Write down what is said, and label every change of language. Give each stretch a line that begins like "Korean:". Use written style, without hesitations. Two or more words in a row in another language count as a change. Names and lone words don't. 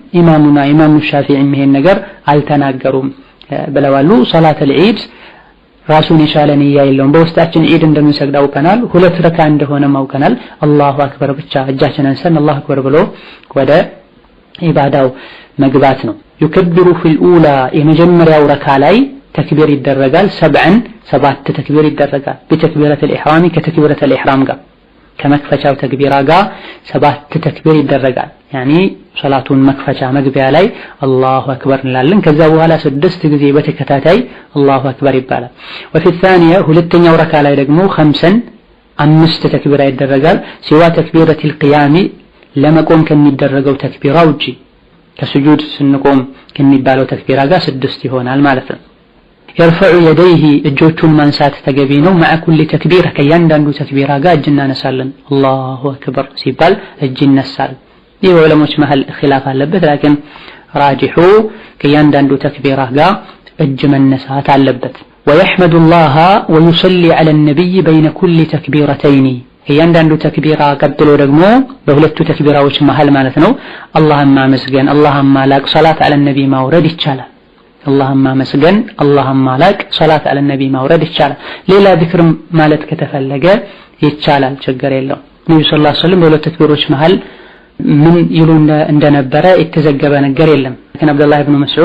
Amharic: ኢማሙ ሻፊዒ ይሄን ነገር አልተናገሩም ብለዋሉ። ሶላተል ዒድ ራሱን የቻለ ንያ የለውም። በውስጣችን ዒድ እንደምንሰግድ አውቀናል፣ 2 ረካ እንደሆነ አውቀናል።
Arabic: الله أكبر
Amharic: ብቻ እጃችንን አንስተን
Arabic: الله أكبر
Amharic: ብሎ ወደ ኢባዳው መግባት ነው።
Arabic: يكبر في الأولى
Amharic: የመጀመሪያው ረካ ላይ ተክቢር ይደረጋል። 7 ተክቢር ይደረጋል።
Arabic: بتكبيرة الإحرام كتكبيرة الإحرام
Amharic: ጋር ከመክፈቻው ተክቢራ ጋር 7 ተክቢር ይደረጋል። ያኒ ሶላቱን መክፈቻ መግቢያ ላይ
Arabic: الله أكبر
Amharic: እንላለን። ከዛ በኋላ 6 ጊዜ በተከታታይ
Arabic: الله أكبر
Amharic: ይባላል።
Arabic: وفي الثانية
Amharic: ሁለተኛው ረካ ላይ ደግሞ 5 ተክቢራ ይደረጋል።
Arabic: سوى تكبيرة القيام
Amharic: ለመቆም ከሚደረገው ተክቢራ ውጪ ከስጁድ ስንቆም ከሚባለው ተክቢራ ጋር 6 ይሆናል ማለት ነው።
Arabic: يرفع يديه
Amharic: እጆቹን ማንሳት ተገቢ ነው።
Arabic: مع كل تكبيرة
Amharic: ከእያንዳንዱ ተክቢራ ጋር እጅ እናነሳለን።
Arabic: الله أكبر
Amharic: ሲባል እጅ ይነሳል። ይህ ዑለሞች መሃል ኺላፍ አለበት።
Arabic: لكن راجح
Amharic: ከእያንዳንዱ ተክቢራ ጋር እጅ መነሳት አለበት።
Arabic: ويحمد الله ويصلي على النبي بين كل تكبيرتين
Amharic: ከእያንዳንዱ ተክቢራ ቀጥሎ ደግሞ በሁለቱ ተክቢራዎች መሃል ማለት ነው አላህን ማመስገን አላህን ማላቅ
Arabic: صلاة على النبي
Amharic: ማውረድ ይቻላል። አላህን ማመስገን አላህን ማላቅ
Arabic: صلاة على
Amharic: ነቢ ማውረድ ይቻላል። ሌላ ዚክር ማለት ከተፈለገ ይቻላል፣ ችግር የለው። ነብዩ
Arabic: صلى الله عليه وسلم
Amharic: በሁለቱ ተክቢሮች መሃል ምን ይሉ እንደነበረ የተዘገበ ነገር የለም። ግን አብዱላህ ኢብኑ መስዑድ